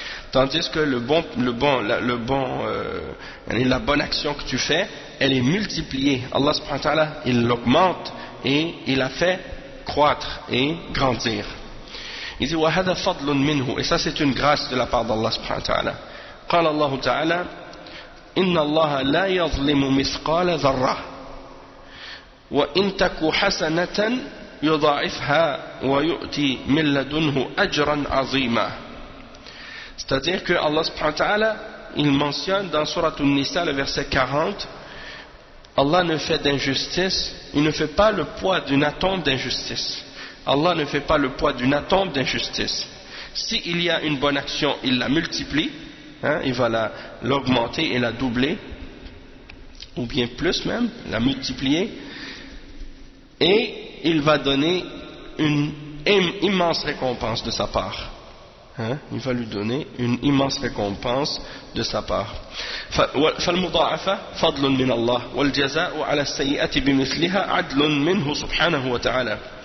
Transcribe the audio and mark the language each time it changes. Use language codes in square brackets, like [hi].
[fr] Tandis que la bonne action que tu fais, elle est multipliée. Allah subhanahu wa ta'ala, il l'augmente et il la fait croître et grandir. Il dit [ar] وَهَذَا فَضْلٌ مِنْهُ, [fr] et ça c'est une grâce de la part d'Allah subhanahu wa ta'ala. [ar] قال الله تعالى إن الله لا يظلم مثقال ذرة وإن تك حسنة يضاعفها ويؤتي من لدنه أجرا عظيما. [fr] C'est-à-dire que Allah subhanahu wa ta'ala, il mentionne dans Surat An-Nisa, le verset 40, Allah ne fait d'injustice, il ne fait pas le poids d'une atome d'injustice. Allah ne fait pas le poids d'une atome d'injustice. S'il y a une bonne action, il la multiplie, il va l'augmenter et la doubler, ou bien plus même, la multiplier, et il va donner une immense récompense de sa part. Il va lui donner une immense récompense de sa part. [ar] فالمضاعفة فضل من الله والجزاء على السيئة بمثلها عدل منه سبحانه وتعالى.